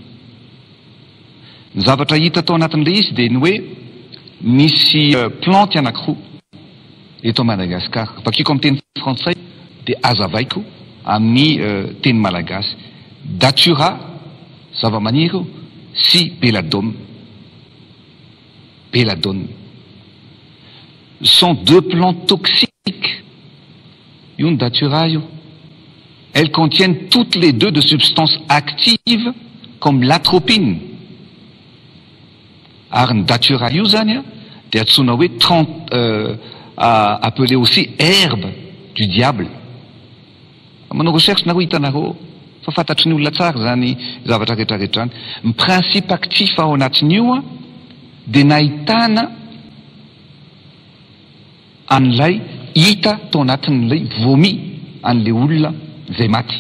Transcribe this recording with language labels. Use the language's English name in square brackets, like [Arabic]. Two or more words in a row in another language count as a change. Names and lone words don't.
[Malagasy] Ny zavatra hita tao anatin'le izy dia ny hoe misy planty anankiroa eto Madagasikara. Vakiako amin'ny teny frantsay dia azavaiko amin'ny teny malagasy. Datura zava-maniry si belladone. [French] Belladone sont deux plantes toxiques. [Malagasy] Une datura io. [French] Elles contiennent toutes les deux de substances actives comme l'atropine. [Malagasy] Ary ny datura io zany dia antsoina hoe [French] appelé aussi herbe du diable. [Malagasy] Manao recherche nareo hitanareo fa fantatry ny olona tsara zany zavatra rehetrarehetra zany. Ny [French] principe actif [Malagasy] ao anatin'io dia nahitana an'ilay hita tao anatin'ilay vomi an'ilay olona zay maty.